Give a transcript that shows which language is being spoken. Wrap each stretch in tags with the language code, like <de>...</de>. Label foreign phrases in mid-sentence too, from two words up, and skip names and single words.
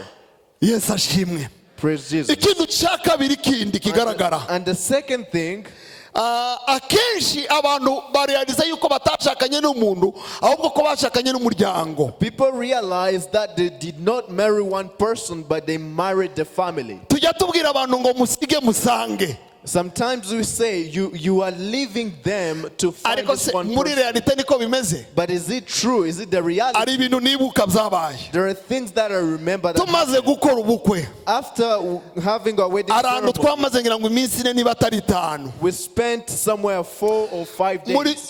<rw>yesu ashimwe.</rw> <en>Praise Jesus.</en> <rw>ikintu cya kabiri kindi kigaragara,</rw> <en>And the second thing,</en> <rw>akenshi abantu barealiza yuko batashakanye n'umuntu ahubwo ko bashakanye n'umuryango.</rw> <en>People realize that they did not marry one person but they married the family.</en> <rw>Tujya tubwira abantu ngo musige musange.</rw> <en>Sometimes we say you are leaving them to find this one person. But is it true? Is it the reality? There are things that I remember that after having a wedding ceremony, we spent somewhere 4 or 5 days.</en>